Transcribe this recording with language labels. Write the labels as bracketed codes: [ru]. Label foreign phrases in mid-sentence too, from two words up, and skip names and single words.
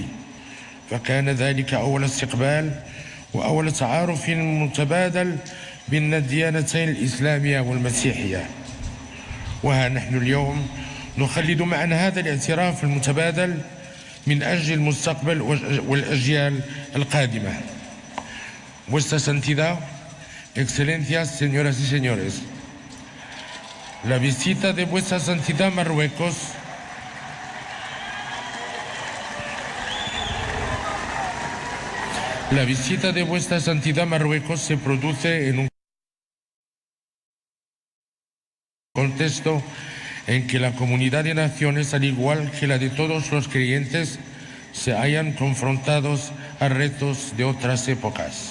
[ar] فكان ذلك أول استقبال وأول تعارف متبادل بين الديانتين الإسلامية والمسيحية. وها نحن اليوم نخلد معنا هذا الاعتراف المتبادل من أجل المستقبل والأجيال القادمة. [es] Vuestra Santidad, Excelencias, señoras y señores, la visita de Vuestra Santidad Marruecos La visita de Vuestra Santidad Marruecos se produce en un contexto en que la comunidad de naciones, al igual que la de todos los creyentes, se hayan confrontados a retos de otras épocas.